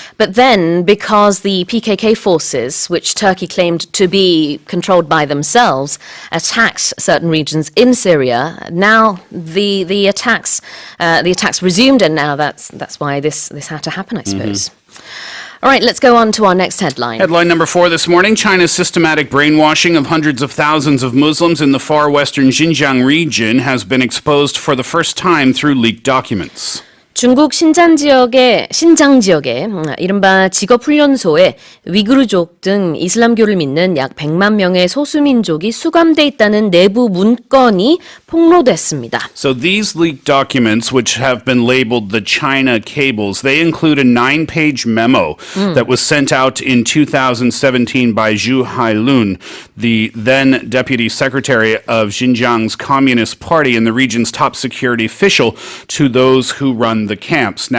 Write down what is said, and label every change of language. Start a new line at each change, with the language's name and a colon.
English: But then, because the PKK forces, which Turkey claimed to be controlled by themselves, attacked certain regions in Syria, now the attacks resumed, and now that's why this had to happen, I suppose. All right, let's go on to our next headline. Headline number 4 this morning, China's systematic brainwashing of hundreds of thousands of Muslims in the far western Xinjiang region has been exposed for the first time through leaked documents.
Korean: 중국 신장 지역의 이른바 직업훈련소에 위구르족 등 이슬람교를 믿는 약 100만 명의 소수민족이 수감돼 있다는 내부 문건이 폭로됐습니다.
English: So these leaked documents, which have been labeled the China Cables, they include a 9-page memo that was sent out in 2017 by Zhu Hailun, the then deputy secretary of Xinjiang's Communist Party and the region's top security official, to those who run the camps.